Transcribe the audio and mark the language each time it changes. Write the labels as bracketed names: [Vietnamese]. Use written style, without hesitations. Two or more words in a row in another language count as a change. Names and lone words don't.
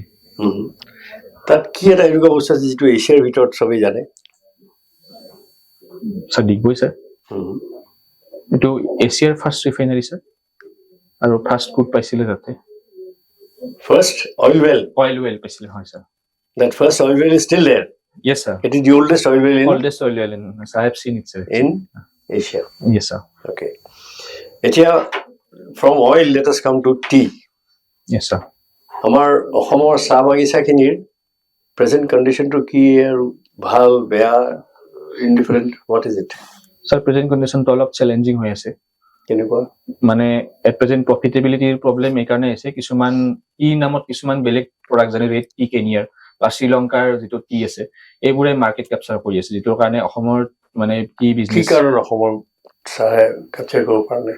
[Assamese] তাত কি এটা এনেকুৱা বস্তু আছে যিটো এছিয়াৰ ভিতৰত চবেই জানে? স্যাৰ ডিগবৈ স্যাৰ এইটো এছিয়াৰ [English] first refinery [Assamese] স্যাৰ, আৰু [English] first crude [Assamese] পাইছিলে তাতে। [English] first oil well? oil well [Assamese] পাইছিলে, হয় স্যাৰ। [English] That first oil well is still there. Yes sir. It is the oldest oil well in Oldest oil well in, I have seen it sir. in Asia. Yes sir. Okay. এতিয়া from oil let us come to tea. Yes sir. [Assamese] আমাৰ অসমৰ চাহ বাগিচাখিনিৰ [English] present condition [Assamese] কি আৰু ভাল বেয়া ইনডিফাৰেণ্ট [English] what is it? Sir, present condition [Assamese] to অলপ চেলেঞ্জিং হৈ আছে। কেনেকুৱা? মানে [English] at present [Assamese] প্ৰফিটেবিলিটিৰ প্ৰব্লেম এইকাৰণে আছে, কিছুমান টি নামত কিছুমান বেলেগ প্ৰডাক্ট যেনে [English] red tea [Assamese] কেনিয়াৰ বা শ্ৰীলংকাৰ যিটো টি আছে এইবোৰে [English] market capture [Assamese] কৰি আছে, যিটোৰ কাৰণে অসমৰ মানে টি কি বিজনেছ কাৰণ অসমৰ চাহে কেপচাৰ কৰিব পৰা নাই?